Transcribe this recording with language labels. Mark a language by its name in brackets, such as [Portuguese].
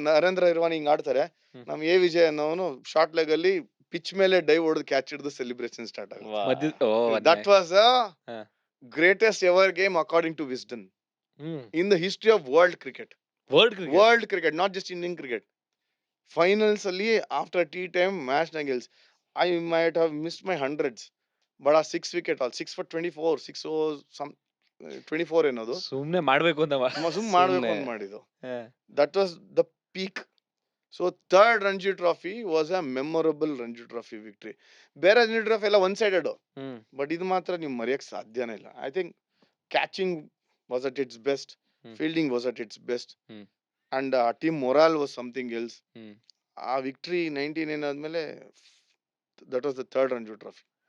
[Kannada] ನರೇಂದ್ರ ಇರ್ವಾನಿ ಹಿಂಗ್ ಆಡ್ತಾರೆ. ನಮ್ ವಿಜಯ್ ಅನ್ನೋನು ಶಾರ್ಟ್ ಲೆಗ್ ಅಲ್ಲಿ ಪಿಚ್ ಮೇಲೆ ಡೈವ್ ಹೊಡೆದು ಕ್ಯಾಚ್ ಹಿಡಿದು ಸೆಲೆಬ್ರೇಷನ್ ಸ್ಟಾರ್ಟ್ ಆಗುತ್ತೆ. [English] That was greatest ever game according to Wisden in the history of world cricket. World cricket, not just Indian cricket. Finals ಅಲ್ಲಿ after tea time match ನ ಗೆಲ್ಸ್ I might have missed my hundreds. But ಆ 6 wicket all 6 for 24, 6 overs some 24 [Kannada] ಏನದು ಸುಮ್ನೆ ಮಾಡ್ಬೇಕು ಅಂತ ಸುಮ್ ಮಾಡ್ಬೇಕು ಸುಮ್ನೆ. ಅಂತ ಮಾಡಿದ್ದು. [English] That was the peak. So third Ranji Trophy was a memorable Ranji Trophy victory. [Kannada] ಬೇರೆ Ranji Trophy ಎಲ್ಲ ಒನ್ ಸೈಡೆಡ್, ಬಟ್ ಇದು ಮಾತ್ರ ನೀವು ಮರೆಯಕ್ ಸಾಧ್ಯನೇ ಇಲ್ಲ. [English] I think catching was at its best, fielding was at its best, and team morale was something else. [Kannada] ಆ victory 99 ಆದ್ಮೇಲೆ [English] That was the third Ranji trophy.